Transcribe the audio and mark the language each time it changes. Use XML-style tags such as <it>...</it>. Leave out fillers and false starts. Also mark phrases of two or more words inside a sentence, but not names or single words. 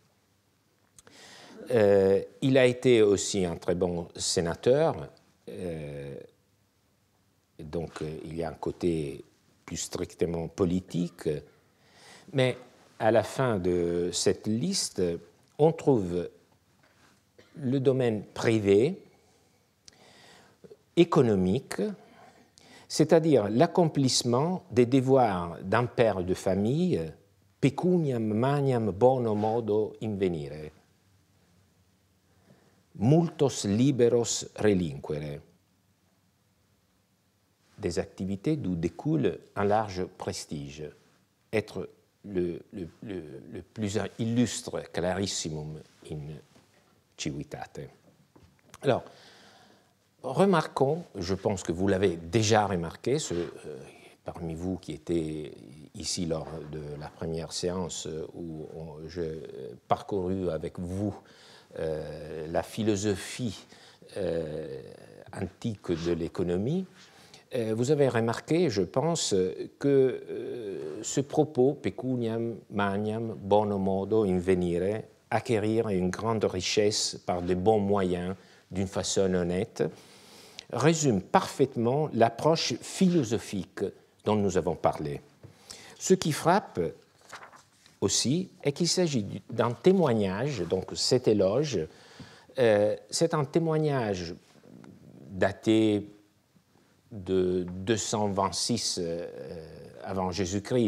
<fr>Il a été aussi un très bon sénateur, donc il y a un côté plus strictement politique, mais à la fin de cette liste, on trouve le domaine privé, économique, c'est-à-dire l'accomplissement des devoirs d'un père de famille,</fr> <la>pecuniam maniam bono modo invenire, multos liberos relinquere,</la> <fr>des activités d'où découle un large prestige, être le plus illustre</fr> <la>clarissimum in civitate.</la> <fr>Alors, remarquons, je pense que vous l'avez déjà remarqué, parmi vous qui étaient ici lors de la première séance où j'ai parcouru avec vous la philosophie antique de l'économie, vous avez remarqué, je pense, que ce propos,</fr> <la>pecuniam maniam bono modo invenire,</la> <fr>acquérir une grande richesse par de bons moyens, d'une façon honnête, résume parfaitement l'approche philosophique dont nous avons parlé. Ce qui frappe aussi est qu'il s'agit d'un témoignage, donc cet éloge, c'est un témoignage daté de 226 avant Jésus-Christ.</fr>